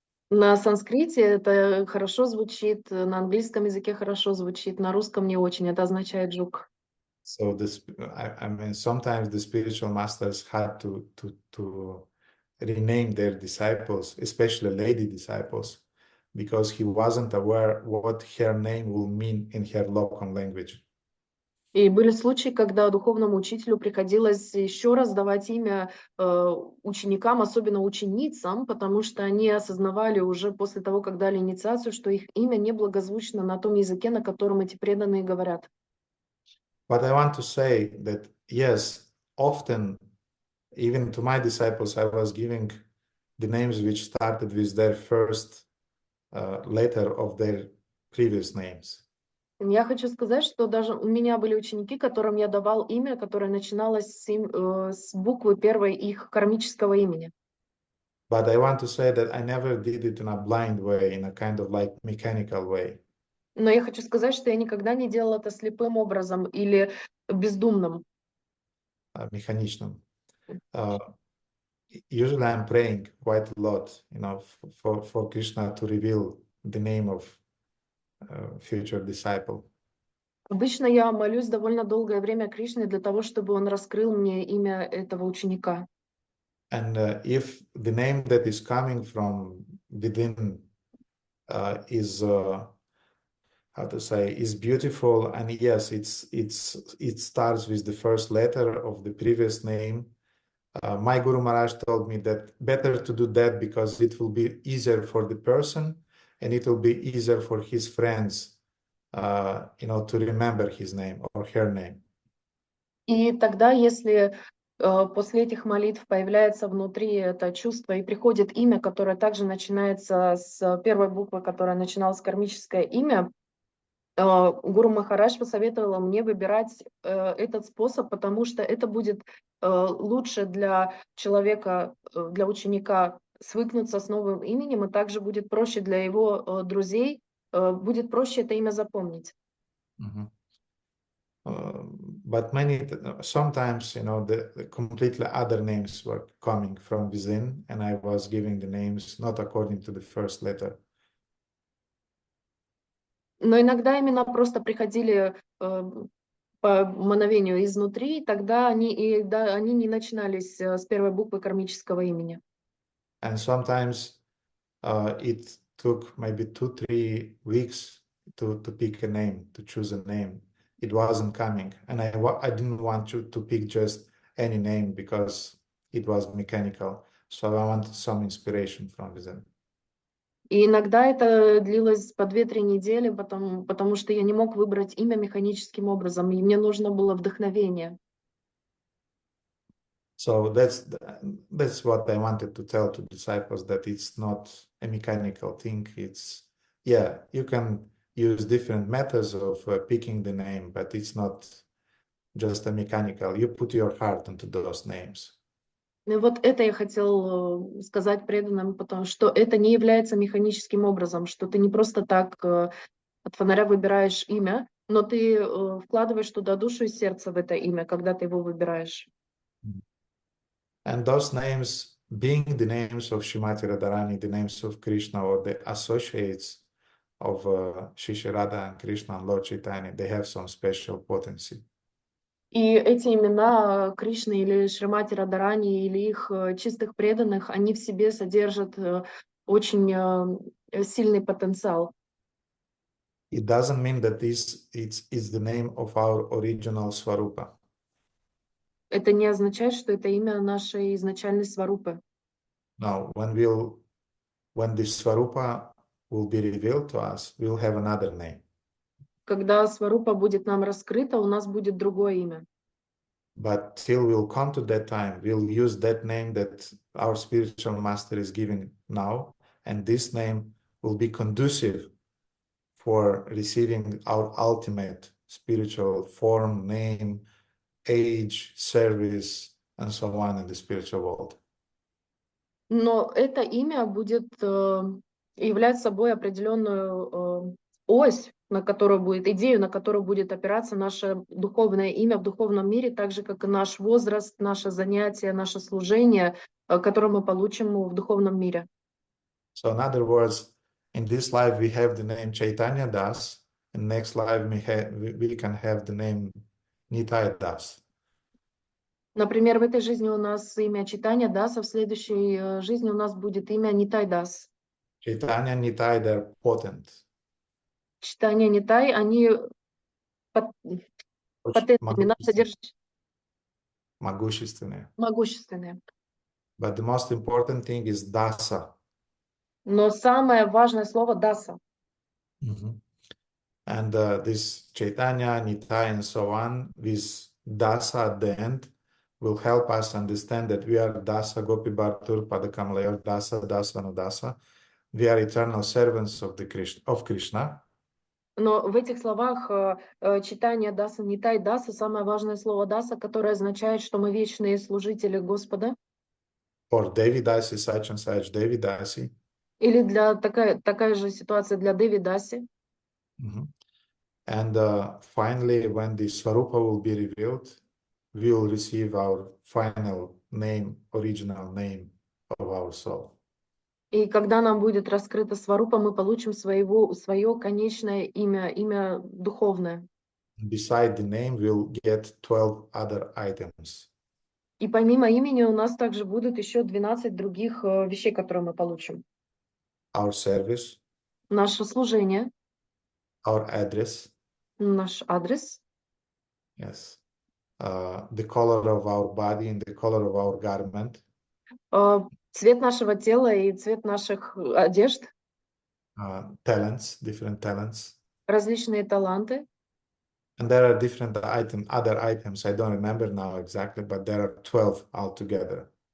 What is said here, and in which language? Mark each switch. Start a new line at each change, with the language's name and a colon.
Russian: На санскрите это хорошо звучит, на английском языке хорошо звучит, на русском не очень. Это означает жук.
English: So this, I mean, sometimes the spiritual masters had to rename their disciples, especially lady disciples, because he wasn't aware what her name will mean in her local language.
Russian: И были случаи, когда духовному учителю приходилось еще раз давать имя ученикам, особенно ученицам, потому что они осознавали уже после того, как дали инициацию, что их имя неблагозвучно на том языке, на котором эти преданные говорят.
English: But I want to say that, yes, often, even to my disciples, I was giving the names which started with their first letter of their previous names.
Russian: Я хочу сказать, что даже у меня были ученики, которым я давал имя, которое начиналось с буквы первой их кармического имени.
English: But I want to say that I never did it in a blind way, in a kind of like mechanical way.
Russian: Но я хочу сказать, что я никогда не делала это слепым образом или бездумным. Механичным.
English: Usually I'm praying quite a lot, for Krishna to reveal the name of future disciple.
Russian: Обычно я молюсь довольно долгое время Кришне для того, чтобы он раскрыл мне имя этого ученика.
English: And if the name that is coming from within is how to say, is beautiful, and yes, it starts with the first letter of the previous name. My Guru Maharaj told me that better to do that because it will be easier for the person and it will be easier for his friends, to remember his name or her name.
Russian: И тогда, если после этих молитв появляется внутри это чувство и приходит имя, которое также начинается с первой буквы, которая начиналась с кармическое имя, Гуру Махарадж посоветовала мне выбирать этот способ, потому что это будет лучше для человека, для ученика свыкнуться с новым именем, и также будет проще для его друзей, будет проще это имя запомнить.
English: But sometimes, the completely other names were coming from within, and I was giving the names not according to the first letter.
Russian: Но иногда имена просто приходили по мановению изнутри, тогда они не начинались с первой буквы кармического имени.
English: And sometimes it took maybe 2-3 weeks to pick a name, to choose a name. It wasn't coming, and I didn't want you to pick just any name because it was mechanical. So I wanted some inspiration from within.
Russian: И иногда это длилось по 2-3 недели, потому что я не мог выбрать имя механическим образом, и мне нужно было вдохновение.
English: So that's what I wanted to tell to disciples, that it's not a mechanical thing. You can use different methods of picking the name, but it's not just a mechanical. You put your heart into those names.
Russian: И вот это я хотел сказать преданным, потому что это не является механическим образом, что ты не просто так от фонаря выбираешь имя, но ты вкладываешь туда душу и сердце в это имя, когда ты его выбираешь.
English: And those names, being the names of Shrimati Radharani, the names of Krishna, or the associates of Shri Radha and Krishna and Lord Chaitanya, they have some special potency.
Russian: И эти имена Кришны или Шримати Радharani или их чистых преданных, они в себе содержат очень сильный потенциал.
English: It doesn't mean that it's the name of our original Swarupa.
Russian: Это не означает, что это имя нашей изначальной сварупы.
English: No, when the Swarupa will be revealed to us, we'll have another name.
Russian: Когда сварупа будет нам раскрыта, у нас будет другое имя.
English: But till we'll come to that time, we'll use that name that our spiritual master is giving now, and this name will be conducive for receiving our ultimate spiritual form, name, age, service, and so on in the spiritual world.
Russian: Но это имя будет являть собой определенную ось, идею, на которую будет опираться наше духовное имя в духовном мире, так же, как и наш возраст, наше занятие, наше служение, которое мы получим в духовном мире.
English: So in other words, in this life we have the name Chaitanya Das, in next life we can have the name Nitai Das.
Russian: Например, в этой жизни у нас имя Читания Даса, в следующей жизни у нас будет имя Нитай Дас.
English: Chaitanya Nitai, they're potent,
Russian: Читания Нитай, они потентными, могущественные. могущественные.
English: But the most important thing is dasa.
Russian: Но самое важное слово Даса.
English: And this Chaitanya, Nitai, and so on, this dasa at the end will help us understand that we are
Sanskrit: dasa Gopi Bhartur Padakamalaya, dasa dasa Nudasa.
English: We are eternal servants of Krishna.
Russian: Но в этих словах читание Даса, Нитай Даса, самое важное слово Даса, которое означает, что мы вечные служители Господа.
English: Or Devi Dasi, such and such Devi Dasi.
Russian: Или для такая же ситуация для Деви Даси.
English: And finally, when the Swarupa will be revealed, we will receive our final name, original name of our soul.
Russian: И когда нам будет раскрыта Сварупа, мы получим свое конечное имя духовное.
English: Beside the name, we'll get 12 other items.
Russian: И помимо имени у нас также будут еще 12 других вещей, которые мы получим.
English: Our service,
Russian: Наше служение,
English: our address,
Russian: наш адрес,
English: yes, the color of our body and the color of our garment,
Russian: цвет нашего тела и цвет наших одежд,
English: talents, different talents.
Russian: различные таланты.
English: And there are different other items. I don't remember now exactly, but there are 12 altogether.